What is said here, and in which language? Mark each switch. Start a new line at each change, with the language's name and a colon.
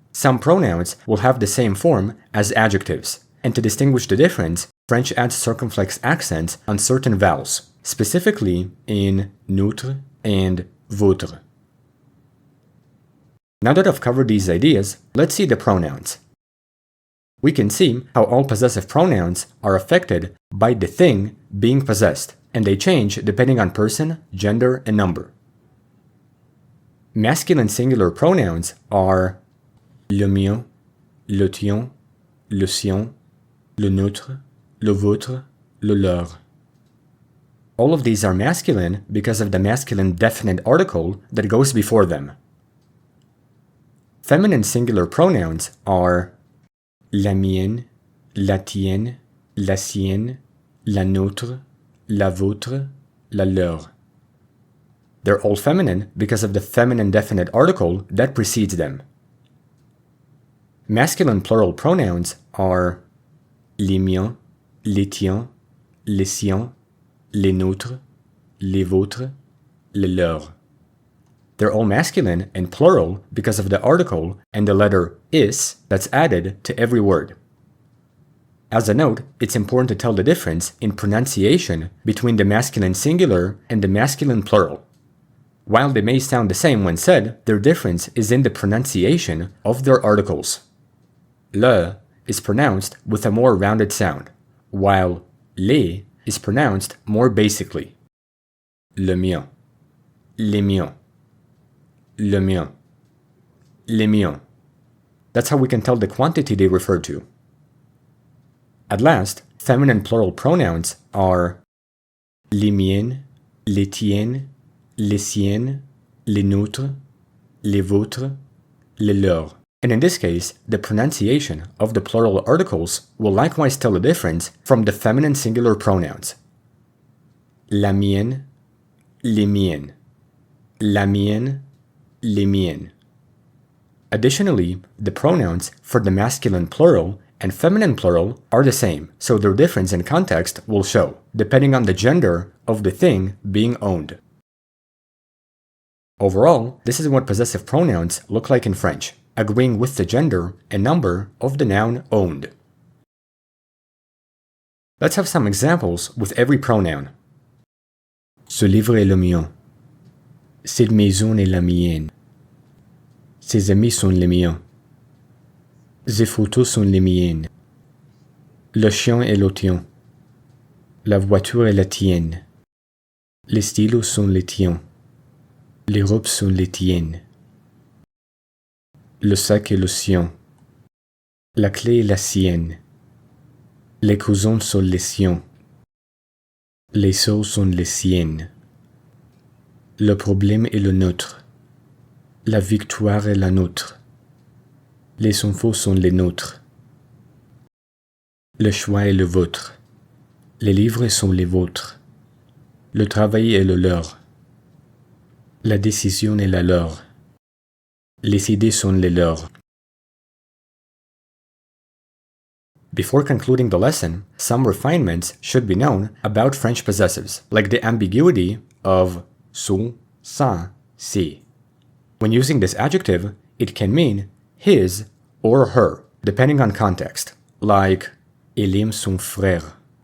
English: Some pronouns will have the same form as adjectives, and to distinguish the difference, French adds circumflex accents on certain vowels, specifically in notre and votre. Now that I've covered these ideas, let's see the pronouns. We can see how all possessive pronouns are affected by the thing being possessed, and they change depending on person, gender, and number. Masculine singular pronouns are
French: le mien, le tien, le sien, le nôtre, le vôtre, le leur.
English: All of these are masculine because of the masculine definite article that goes before them. Feminine singular pronouns are
French: la mienne, la tienne, la sienne, la nôtre, la vôtre, la leur.
English: They're all feminine because of the feminine definite article that precedes them. Masculine plural pronouns are
French: les miens, les tiens, les siens, les nôtres, les vôtres, les leurs.
English: They're all masculine and plural because of the article and the letter is that's added to every word. As a note, it's important to tell the difference in pronunciation between the masculine singular and the masculine plural. While they may sound the same when said, their difference is in the pronunciation of their articles. Le is pronounced with a more rounded sound, while les is pronounced more basically.
French: Le mien, les miens, le mien, les miens.
English: That's how we can tell the quantity they refer to. At last, feminine plural pronouns are
French: les miennes, les tiennes, les siennes, les nôtres, les vôtres, les leurs.
English: And in this case, the pronunciation of the plural articles will likewise tell the difference from the feminine singular pronouns. La mienne, les miennes, la mienne, les miennes. Additionally, the pronouns for the masculine plural and feminine plural are the same, so their difference in context will show, depending on the gender of the thing being owned. Overall, this is what possessive pronouns look like in French, agreeing with the gender and number of the noun owned. Let's have some examples with every pronoun.
French: Ce livre est le mien. Cette maison est la mienne. Ses amis sont les miens. Ces photos sont les miennes. Le chien est le tien. La voiture est la tienne. Les stylos sont les tiens. Les robes sont les tiennes. Le sac est le sien. La clé est la sienne. Les cousins sont les siens. Les sœurs sont les siennes. Le problème est le nôtre. La victoire est la nôtre. Les infos sont les nôtres. Le choix est le vôtre. Les livres sont les vôtres. Le travail est le leur. La décision est la leur. Les idées sont les leurs.
English: Before concluding the lesson, some refinements should be known about French possessives, like the ambiguity of
French: son, sa, si.
English: When using this adjective, it can mean his or her, depending on context, like
French: elle aime son frère.